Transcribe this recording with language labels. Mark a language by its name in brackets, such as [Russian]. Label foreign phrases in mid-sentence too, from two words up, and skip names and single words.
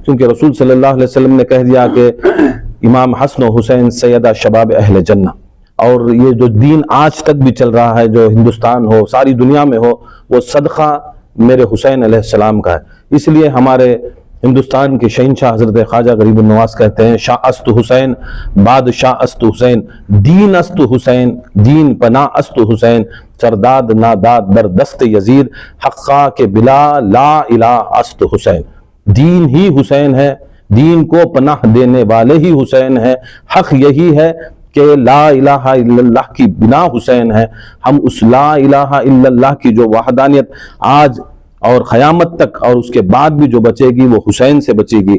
[Urdu] کیونکہ رسول صلی اللہ علیہ وسلم نے کہہ دیا کہ امام حسن و حسین [Arabic] سیدہ شباب اہل جنہ, [Urdu] اور یہ جو دین آج تک بھی چل رہا ہے, جو ہندوستان ہو, ساری دنیا میں ہو, وہ صدقہ میرے حسین [Arabic] علیہ السلام [Urdu] کا ہے. اس لیے ہمارے ہندوستان کے شہنشاہ حضرت خواجہ غریب النواز کہتے ہیں, [Persian] شاہ است حسین بادشاہ است حسین, دین است حسین دین پناہ است حسین, سرداد ناداد در دست یزید, حقا کے بلا لا الہ است حسین. [Urdu] دین ہی حسین ہے, دین کو پناہ دینے والے ہی حسین ہے. حق یہی ہے کہ [Arabic] لا الہ الا اللہ [Urdu] کی بنا حسین ہے. ہم اس [Arabic] لا الہ الا اللہ [Urdu] کی جو وحدانیت آج اور قیامت تک اور اس کے بعد بھی جو بچے گی وہ حسین سے بچے گی.